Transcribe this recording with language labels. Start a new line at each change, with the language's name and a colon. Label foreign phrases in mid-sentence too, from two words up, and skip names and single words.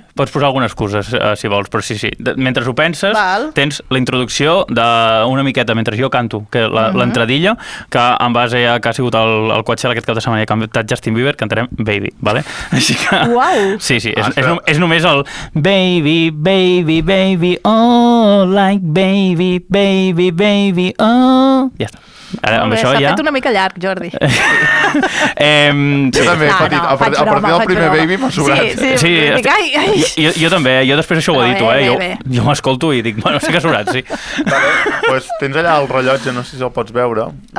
Catalan: pots posar alguna excusa, si vols, però sí. Mentre ho penses, Val. tens la introducció d'una miqueta, mentre jo canto, que l'entradilla, que en base a que ha sigut el Coachella aquest cap de setmana i ha cantat Justin Bieber, cantarem Baby, vale? Així que... Uau! Sí, espera. és només el
English: Baby, baby, baby, oh, like baby, baby, baby,
Catalan: oh... Ja està. Ara, amb Molt bé, això s'ha ja... fet una mica llarg, Jordi. Jo també, No, petit, no, a faig partir broma, del faig primer broma. baby m'ha sobrat. Sí, Sí, dic, ai. jo també, jo després això ho he dit, Però eh? bé. Jo m'escolto i dic, bueno, sí que ha sobrat, sí. Vale, pues tens allà el rellotge, no sé si el pots veure.